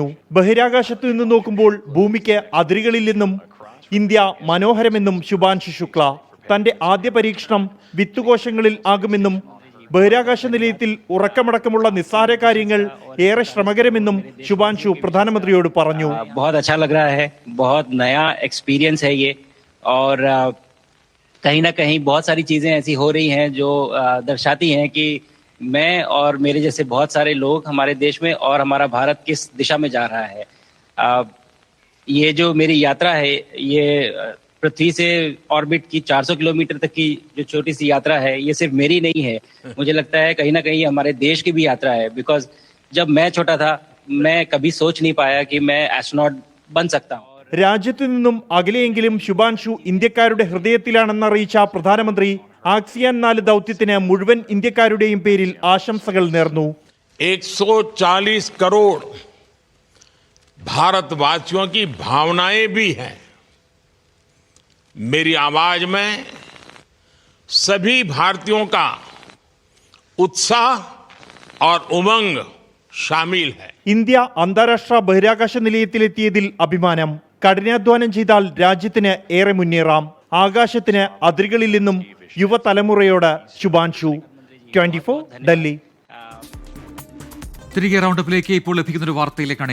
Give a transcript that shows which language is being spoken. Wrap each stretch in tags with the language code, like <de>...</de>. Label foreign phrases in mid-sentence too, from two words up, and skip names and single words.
<ml>ബഹിരാകാശത്തു നിന്ന് നോക്കുമ്പോൾ ഭൂമിക്ക് അതിരുകളില്ലെന്നും ഇന്ത്യ മനോഹരമെന്നും ശുഭാംശു ശുക്ല. തന്റെ ആദ്യ പരീക്ഷണം വിത്തുകോശങ്ങളിൽ ആകുമെന്നും ബഹിരാകാശ നിലയത്തിൽ ഉറക്കമടക്കമുള്ള നിസ്സാര കാര്യങ്ങൾ ഏറെ ശ്രമകരമെന്നും ശുഭാംശു പ്രധാനമന്ത്രിയോട് പറഞ്ഞു.</ml> <hi>कहीं ना कहीं बहुत सारी चीजें ऐसी हो रही हैं जो दर्शाती हैं कि मैं और मेरे जैसे बहुत सारे लोग हमारे देश में और हमारा भारत किस दिशा में जा रहा है. ये जो मेरी यात्रा है ये पृथ्वी से ऑर्बिट की 400 किलोमीटर तक की जो छोटी सी यात्रा है ये सिर्फ मेरी नहीं है. मुझे लगता है कहीं ना कहीं हमारे देश की भी यात्रा है. बिकॉज जब मैं छोटा था मैं कभी सोच नहीं पाया कि मैं एस्ट्रोनॉट बन सकता हूँ.</hi> <ml>രാജ്യത്തു നിന്നും അകലെയെങ്കിലും ശുഭാംശു ഇന്ത്യക്കാരുടെ ഹൃദയത്തിലാണെന്നറിയിച്ച പ്രധാനമന്ത്രി ആക്സിയാൻ 4 ദൗത്യത്തിന് മുഴുവൻ ഇന്ത്യക്കാരുടെയും പേരിൽ ആശംസകൾ നേർന്നു.</ml> <hi>140 करोड़ भारतवासियों की भावनाएं भी हैं. मेरी आवाज में सभी भारतीयों का उत्साह और उमंग शामिल है.</hi> <ml>ഇന്ത്യ അന്താരാഷ്ട്ര ബഹിരാകാശ നിലയത്തിലെത്തിയതിൽ അഭിമാനം. കഠിനാധ്വാനം ചെയ്താൽ രാജ്യത്തിന് ഏറെ മുന്നേറാം. ആകാശത്തിന് അതിരുകളില്ലെന്നും യുവതലമുറയോട് ശുഭാംശു. 24 ഡൽഹി. തിരികെ റൗണ്ടപ്പിലേക്ക് ഇപ്പോൾ ലഭിക്കുന്ന ഒരു വാർത്തയിലേക്കാണ്.</ml>